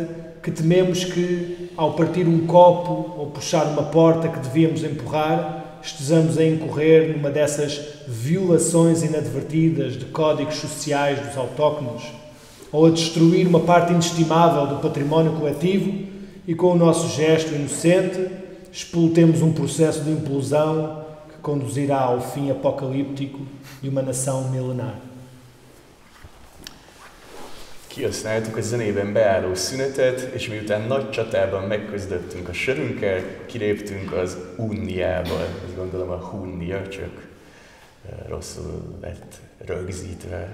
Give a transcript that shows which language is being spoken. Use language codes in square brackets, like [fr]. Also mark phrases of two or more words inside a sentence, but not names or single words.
[pt] que tememos que, ao partir um copo ou puxar uma porta que devíamos empurrar, estejamos a incorrer numa dessas violações inadvertidas de códigos sociais dos autóctonos, ou a destruir uma parte inestimável do património coletivo e, com o nosso gesto inocente, expultemos um processo de implosão que conduzirá ao fim apocalíptico de uma nação milenar. [hu] Kihasználtuk a zenében beálló szünetet, és miután nagy csatában megküzdöttünk a sörünkkel, kiléptünk az Unniába. Azt gondolom a Hunnia, csak rosszul lett rögzítve.